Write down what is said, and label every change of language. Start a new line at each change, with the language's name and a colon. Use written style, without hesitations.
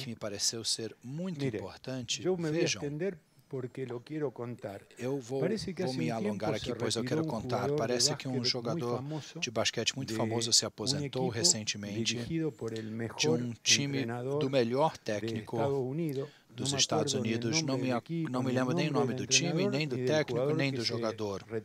Portuguese: que me pareceu ser muito importante.
Spanish: Yo me voy a extender porque lo quiero contar.
Portuguese: Eu vou me alongar aqui, pois eu quero contar. Parece que um jogador de basquete muito famoso se aposentou recentemente de um time do melhor técnico dos Estados Unidos. Não me lembro nem o nome do time, nem do técnico, nem do jogador.